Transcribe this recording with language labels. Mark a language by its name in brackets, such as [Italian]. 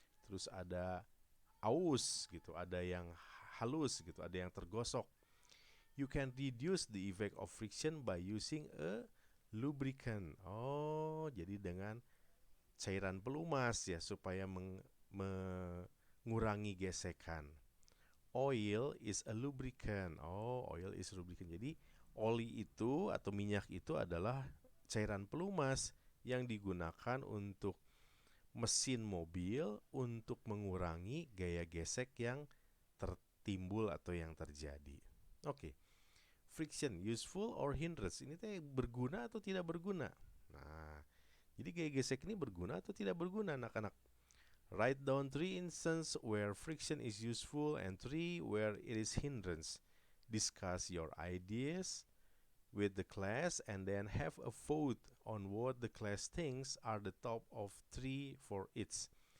[Indonesian] Terus ada aus gitu, ada yang halus gitu, ada yang tergosok. [English] You can reduce the effect of friction by using a lubricant. [Indonesian] Jadi dengan cairan pelumas ya supaya mengurangi gesekan. [English] Oil is a lubricant. Oil is a lubricant. [Indonesian] Jadi oli itu atau minyak itu adalah cairan pelumas yang digunakan untuk mesin mobil untuk mengurangi gaya gesek yang tertimbul atau yang terjadi. Oke. [English] Friction useful or hindrance? [Indonesian] Ini teh berguna atau tidak berguna? Nah, jadi gaya gesek ini berguna atau tidak berguna anak-anak? [English] Write down 3 instances where friction is useful and 3 where it is hindrance. Discuss your ideas with the class and then have a vote on what the class thinks are the top of 3 for each.